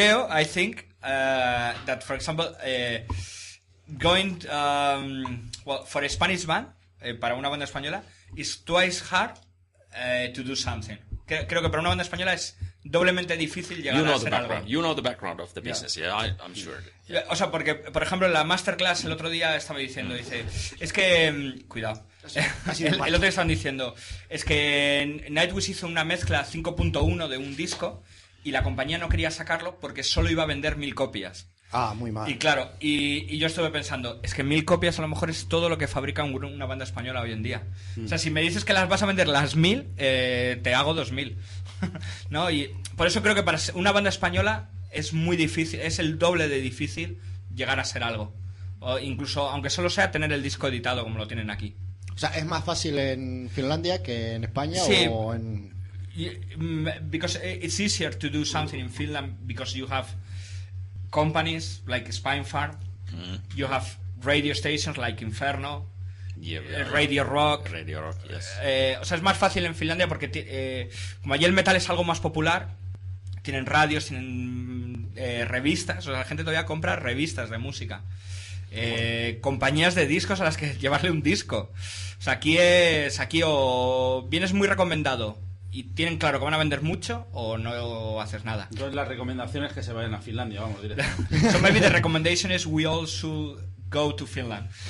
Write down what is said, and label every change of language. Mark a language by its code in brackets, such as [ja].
[en] I think that, for example, going for a Spanish band, [es] para una banda española, [en] is twice hard to do something. [es] Creo que para una banda española es doblemente difícil llegar a hacer algo. [en] You know the background of the business, I'm sure. Yeah. [es] O sea, porque, por ejemplo, en la masterclass el otro día estaba diciendo, es que... Cuidado. El otro día estaban diciendo, es que Nightwish hizo una mezcla 5.1 de un disco y la compañía no quería sacarlo porque solo iba a vender 1000 copias. Muy mal. Y claro, y yo estuve pensando, es que 1000 copias a lo mejor es todo lo que fabrica una banda española hoy en día. O sea, si me dices que las vas a vender las 1000, te hago 2000. ¿No? Y por eso creo que para una banda española es muy difícil, es el doble de difícil llegar a ser algo. O incluso, aunque solo sea tener el disco editado como lo tienen aquí. O sea, ¿es más fácil en Finlandia que en España sí, o en...? [en] Because it's easier to do something in Finland because you have companies like Spinefarm, you have radio stations like Inferno, Radio Rock. Yes. [es] O sea, es más fácil en Finlandia porque como allí el metal es algo más popular, tienen radios, tienen revistas, o sea, la gente todavía compra revistas de música. Compañías de discos a las que llevarle un disco. O sea, aquí o vienes muy recomendado y tienen claro que van a vender mucho o no haces nada. Entonces las recomendaciones que se vayan a Finlandia, vamos, directamente. [en] So maybe the recommendation is we all should go to Finland.